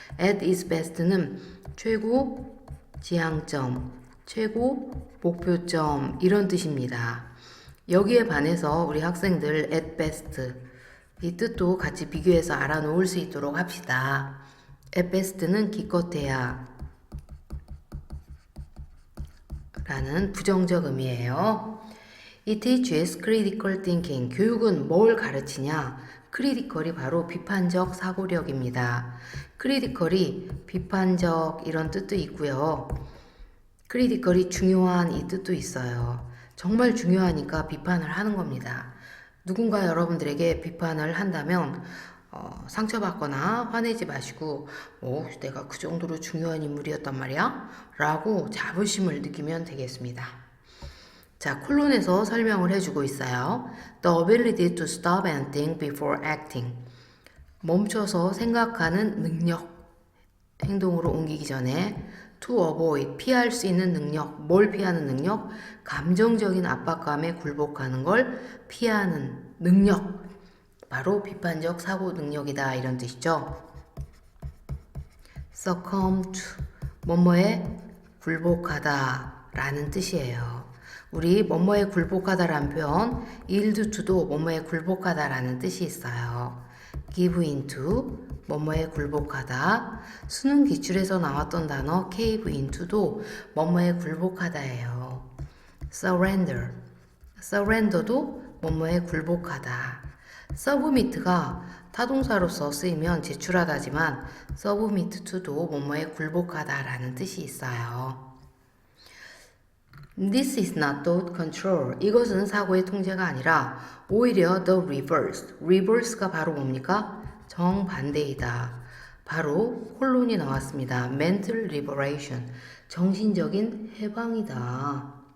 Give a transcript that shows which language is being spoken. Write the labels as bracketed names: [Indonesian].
[English] At its best [Korean] 는 최고 지향점, 최고 목표점 이런 뜻입니다. 여기에 반해서 우리 학생들 [English] at best [Korean] 이 뜻도 같이 비교해서 알아놓을 수 있도록 합시다. [English] at best [Korean] 는 기껏해야 라는 부정적 의미예요. [English] It teaches critical thinking. [Korean] 교육은 뭘 가르치냐? critical이 바로 비판적 사고력입니다. critical이 비판적 이런 뜻도 있고요. critical이 중요한 이 뜻도 있어요. 정말 중요하니까 비판을 하는 겁니다. 누군가 여러분들에게 비판을 한다면 상처받거나 화내지 마시고 내가 그 정도로 중요한 인물이었단 말이야? 라고 자부심을 느끼면 되겠습니다. 자, 콜론에서 설명을 해주고 있어요. [English] The ability to stop and think before acting. [Korean] 멈춰서 생각하는 능력, 행동으로 옮기기 전에 [English] to avoid, [Korean] 피할 수 있는 능력, 뭘 피하는 능력? 감정적인 압박감에 굴복하는 걸 피하는 능력. 바로 비판적 사고 능력이다 이런 뜻이죠. [English] succumb to, [Korean] 뭐뭐에 굴복하다 라는 뜻이에요. 우리 뭐뭐에 굴복하다라는 표현, [English] yield to [Korean] 도 뭐뭐에 굴복하다라는 뜻이 있어요. [English] give into, [Korean] 뭐뭐에 굴복하다. 수능 기출에서 나왔던 단어 [English] cave into [Korean] 도 뭐뭐에 굴복하다예요. surrender, surrender도 뭐뭐에 굴복하다. submit가 타동사로서 쓰이면 제출하다지만 [English] submit to [Korean] 도 뭐뭐에 굴복하다라는 뜻이 있어요. [English] This is not thought control. [Korean] 이것은 사고의 통제가 아니라 오히려 [English] the reverse. [Korean] reverse가 바로 뭡니까? 정반대이다. 바로 콜론이 나왔습니다. [English] mental liberation. [Korean] 정신적인 해방이다.